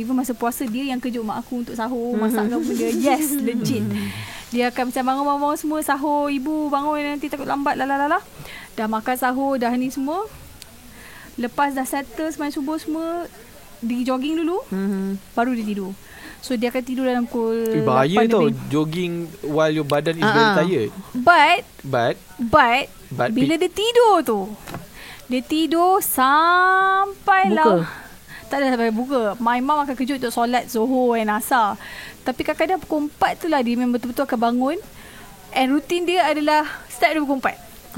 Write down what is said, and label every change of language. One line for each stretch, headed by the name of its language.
Malay: Even masa puasa, dia yang kejut mak aku untuk sahur, masakkan benda.
English: Yes, legit.
Malay: Dia akan macam bangun semua sahur. Ibu bangun nanti takut lambat lalala. Dah makan sahur, dah ni semua. Lepas dah settle semain subuh semua, pergi jogging dulu, baru dia tidur. So dia akan tidur dalam pukul 8 bahaya tau, lebih.
English: Jogging while your
Malay: badan
English: is very tired.
Malay: But bila dia tidur tu, dia tidur sampailah tak ada sampai buka.
English: My mom
Malay: akan kejut untuk solat Zuhur dan Asar. Tapi kadang-kadang pukul 4 tu lah dia memang betul-betul akan bangun. And rutin dia adalah start dari pukul 4.